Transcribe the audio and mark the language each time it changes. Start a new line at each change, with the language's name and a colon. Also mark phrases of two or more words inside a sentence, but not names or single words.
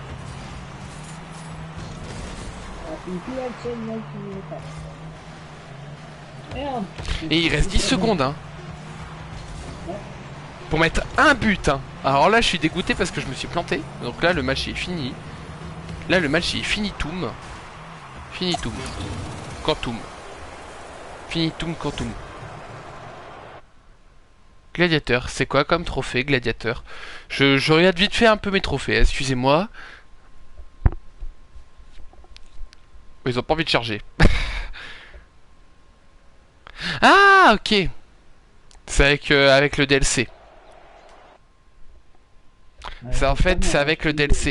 French: La Fifi, elle s'est gardée. Merde. Et il reste 10 secondes. Hein. Pour mettre un but. Hein. Alors là, je suis dégoûté parce que je me suis planté. Donc là, le match est fini. Là, le match est finitum. Finitum.
Latin: Quantum. Finitum quantum.
French: Gladiateur, c'est quoi comme trophée, gladiateur? Je regarde vite fait un peu mes trophées, excusez-moi. Ils ont pas envie de charger. Ah, ok. C'est avec le DLC. C'est avec le DLC.